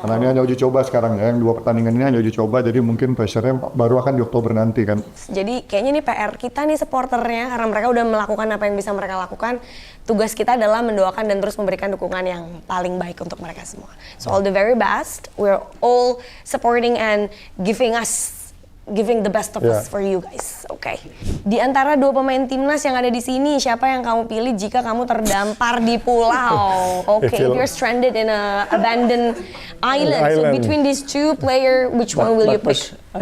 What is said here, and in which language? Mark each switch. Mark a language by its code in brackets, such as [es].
[id] Karena ini hanya uji coba sekarang ya, yang 2 pertandingan ini hanya uji coba, jadi mungkin pressure-nya baru akan di Oktober nanti kan. Jadi kayaknya ini PR kita nih supporternya, karena mereka udah melakukan apa yang bisa mereka lakukan. Tugas kita adalah mendoakan dan terus memberikan dukungan yang paling baik untuk mereka semua. [en] So all the very best, we're all supporting and giving the best of us for you guys. [id] Oke. Di antara 2 pemain timnas yang ada di sini, siapa yang kamu pilih jika kamu terdampar di pulau? [en] Oke, if you're stranded in a abandoned island. So between these 2 player, which one will you pick?